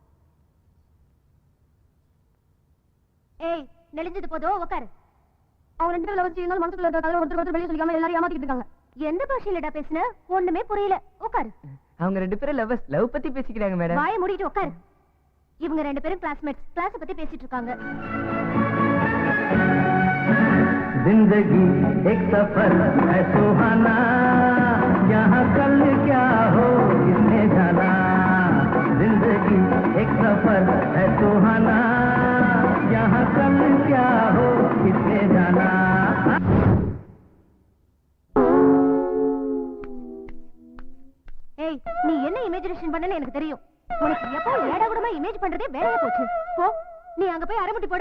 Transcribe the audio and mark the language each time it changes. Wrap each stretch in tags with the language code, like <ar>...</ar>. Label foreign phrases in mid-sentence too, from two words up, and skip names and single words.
<ta>ஏய், நெளிஞ்சது போதும், உட்காரு. அவங்க ரெண்டு பேரும் வச்சு எங்க மனசுக்குள்ள இருக்க ஒருத்தர் வெளியே சொல்லிக்காம எல்லாரும் ஏமாத்திட்டு இருக்காங்க. எந்த பாஷையிலடா பேசுன? ஒண்ணுமே புரியல. உட்காரு. அவங்க ரெண்டு பேரும் லவ் பத்தி பேசிக்கிறாங்க மேடம். வாயை மூடிட்டு உட்காரு. இவங்க ரெண்டு பேரும் கிளாஸ்மேட்ஸ், கிளாஸ் பத்தி பேசிட்டு இருக்காங்க.</ta> <hi>जिंदगी एक सफर है सुहाना, यहाँ कल क्या हो किसने जाना। जिंदगी एक सफर है सुहाना, यहाँ कल क्या हो किसने जाना।</hi> <ta>ஏய், நீ என்ன இமேஜினேஷன் பண்ணனு எனக்கு தெரியும். உனக்கு எப்போ ஏடா கூடமா இமேஜ் பண்றதே வேலையா போச்சு. போ, நீ அங்க போய் அரைமுட்டி போடு.</ta>